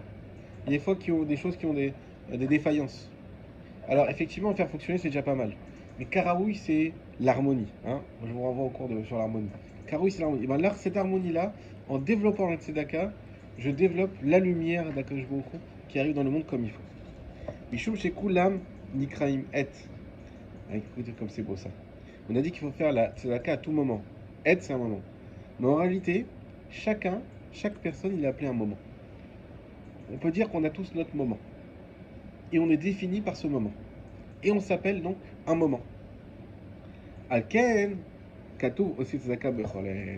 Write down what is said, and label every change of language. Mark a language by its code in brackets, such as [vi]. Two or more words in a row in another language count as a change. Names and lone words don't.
[fr] Il y a des fois des choses qui ont des défaillances. Alors effectivement, faire fonctionner, c'est déjà pas mal. Mais karaoui, c'est l'harmonie. Hein. Je vous renvoie au cours sur l'harmonie. Karaoui, c'est l'harmonie. Et ben là, cette harmonie-là, en développant le tzedaka, je développe la lumière d' [he] הקדוש ברוך הוא [fr] qui arrive dans le monde comme il faut. [he] משום שכולם נקראים עת. [fr] Écoutez comme c'est beau ça. On a dit qu'il faut faire la tzedaka à tout moment. Et, c'est un moment. Mais en réalité, chaque personne, il est appelé un moment. On peut dire qu'on a tous notre moment. Et on est défini par ce moment. Et on s'appelle donc un moment. [he] על כן, כתוב [fr] aussi [he] צדקה בכל עת.